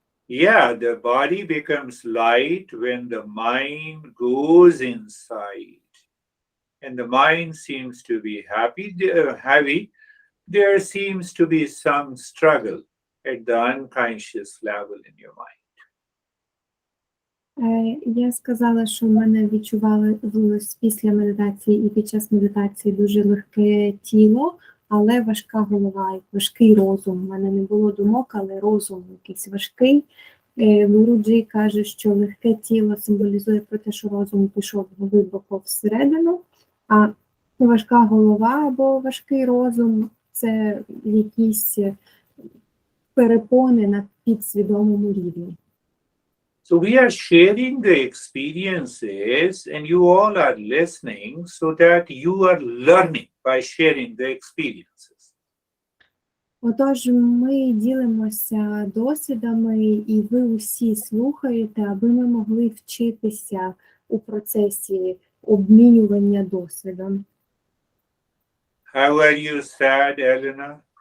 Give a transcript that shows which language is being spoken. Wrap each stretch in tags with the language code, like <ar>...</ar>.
<en>Yeah, the body becomes light when the mind goes inside. And the mind seems to be heavy. There seems to be some struggle at the unconscious level in your mind.</en> <uk>Я сказала, що в мене відчувалось після медитації і під час медитації дуже легке тіло, але важка голова і важкий розум. У мене не було думок, але розум якийсь важкий. Гуруджі каже, що легке тіло символізує про те, що розум пішов глибоко всередину, а важка голова або важкий розум – це якісь перепони на підсвідомому рівні.</uk> <en>So we are sharing the experiences and you all are listening so that you are learning by sharing the experiences.</en> <uk>Отож, ми ділимося досвідами, і ви усі слухаєте, аби ми могли вчитися у процесі обмінювання досвідом.</uk> <en>How are you, sad Elena?</en>